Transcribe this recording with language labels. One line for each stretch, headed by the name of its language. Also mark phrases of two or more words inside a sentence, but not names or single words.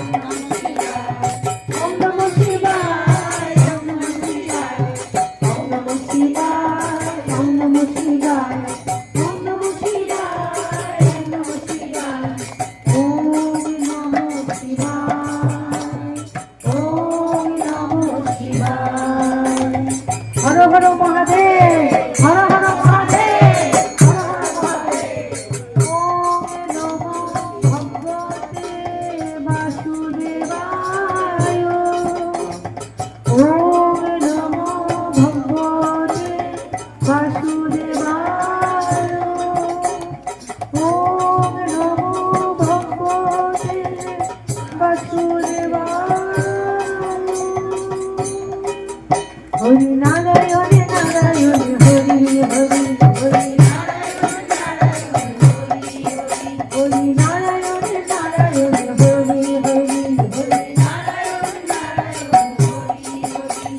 Sanskrit: ওম নমো শিবায়, ওম নমো শিবায়, ওম নমো শিবায়, ওম নমো শিবায়, ওম নমো শিবায়, ওম নমো শিবায়, ওম নমো শিবায়। হর হর মহাদেব, হর হর মহাদেব, হর হর মহাদেব। ওম নমো ভগবতে বাসুদেবায়, ওম নমো ভগবতে বাসুদেবায়, ওম নমো ভগবতে বাসুদেবায়। হরি নারায়ণ নারায়ণ হরি হরি, হরি নারায়ণ নারায়ণ হরি হরি, হরি নারায়ণ নারায়ণ হরি হরি, হরি নারায়ণ নারায়ণ হরি হরি।